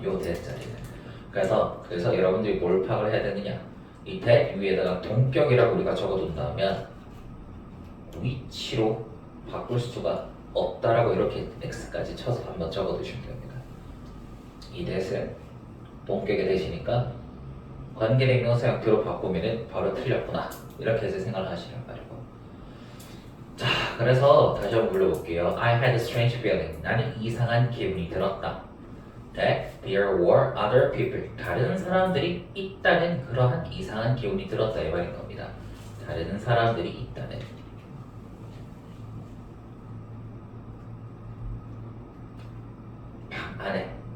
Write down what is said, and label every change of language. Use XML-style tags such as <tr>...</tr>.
<ko>요 대자리는 그래서 여러분들이 뭘 파악을 해야 되느냐 이 대 위에다가 동격이라고 우리가 적어둔다면 which로 바꿀 수가 없다라고 이렇게 x까지 쳐서 한번 적어두시면 됩니다. 이 대는 동격의 대시니까 관계대명사 형태로 바꾸면 바로 틀렸구나 이렇게 해서 생각을 하시란 말이고 자 그래서 다시 한번 불러볼게요.</ko> <en>I had a strange feeling</en> <ko>나는 이상한 기분이 들었다.</ko> <en>That there were other people</en> <ko>다른 사람들이 있다는 그러한 이상한 기분이 들었다 이 말인 겁니다. 다른 사람들이 있다는 방 안에</ko>